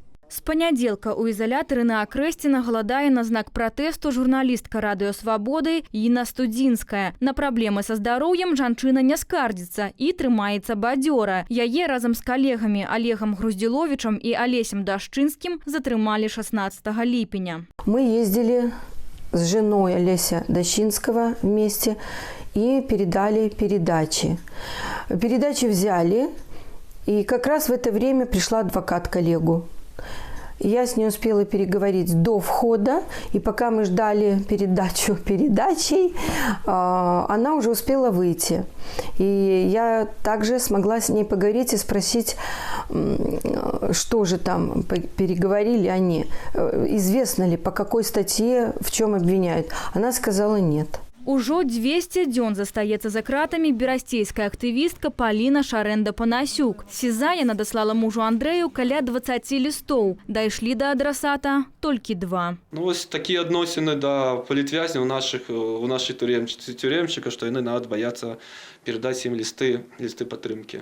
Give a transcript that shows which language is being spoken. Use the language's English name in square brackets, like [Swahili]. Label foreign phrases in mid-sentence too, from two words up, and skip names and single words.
[Belarusian] З панядзелка ў ізалятары на Акрэсціна галадае на знак пратэсту журналістка радыё Свабоды Інна Студзінская. На праблемы са здароўем жанчына не скардзіцца і трымаецца бадзёра. Яе разам з калегамі Олегам Груздзіловічам і Алесем Дашчынскім затрымалі 16 ліпеня. [Russian] Мы ездили с женой Олеся Дашчинского вместе и передали передачи. Передачи взяли, и как раз в это время пришла адвокат к Олегу. Я с ней успела переговорить до входа, и пока мы ждали передачу передачей, она уже успела выйти. И я также смогла с ней поговорить и спросить, что же там переговорили они, известно ли, по какой статье, в чем обвиняют. Она сказала нет. [Belarusian] Ужо 200 дзён застаецца за кратамі берасцейская актывістка Паліна Шарэнда-Панасюк. Сіза яна даслала мужу Андрэю каля 20 лістоў. Дайшлі да адрасата толькі 2. Ну, вось такія адносіны да палітвязняў у нашай тюремчыка, што яны нават баяцца перадаць ім лісты падтрымкі.